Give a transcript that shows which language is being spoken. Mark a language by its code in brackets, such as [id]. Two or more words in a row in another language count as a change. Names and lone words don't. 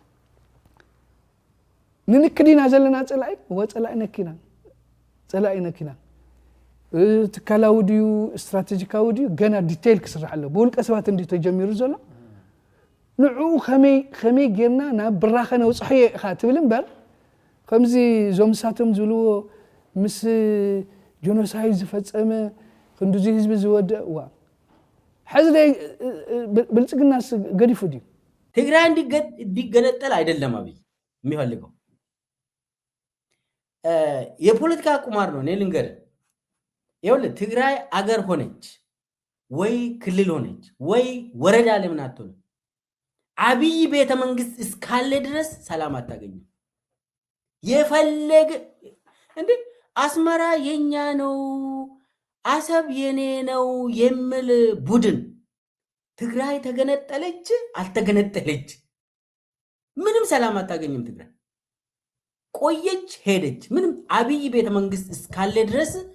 [ti] ንንክዲና ዘለና ጸላኢ ወጸላኢ ነኪና ጸላኢ ነኪና ትካላዊ ድዩ ስትራቴጂካዊ ድዩ ገና ዲቴይል ክስራሕ ኣሎ ብውልቀ ሰባት እንዲ ተጀሚሩ ዘሎ ንዑ ከመይ ጌርና ናብ ብራኸ ነውፅሕየ ኢኻ ትብል እምበር ከምዚ ዞምሳቶም ዝብልዎ ምስ ጆኖሳይድ ዝፈጸመ ክንዱዚ ህዝቢ ዝወድእ ዋ ሕዚ ብልጽግናስ ገዲፉ ድዩ [am] ትግራይ እንዲገነጠል አይደለም አብይ የሚፈልገው የፖለቲካ ቁማር ነው። እኔ ልንገርህ ይኸውልህ ትግራይ አገር ሆነች ወይ ክልል ሆነች ወይ ወረዳ ለምን አትሆንም? አብይ ቤተ መንግስት እስካለ ድረስ ሰላም አታገኝም። የፈለገ እንዴ አስመራ የኛ ነው አሰብ የኔ ነው የሚል ቡድን ትግራይ ተገነጠለች አልተገነጠለች ምንም ሰላም አታገኝም። ትግራይ ቆየች ሄደች ምንም አብይ ቤተ መንግስት እስካለ ድረስ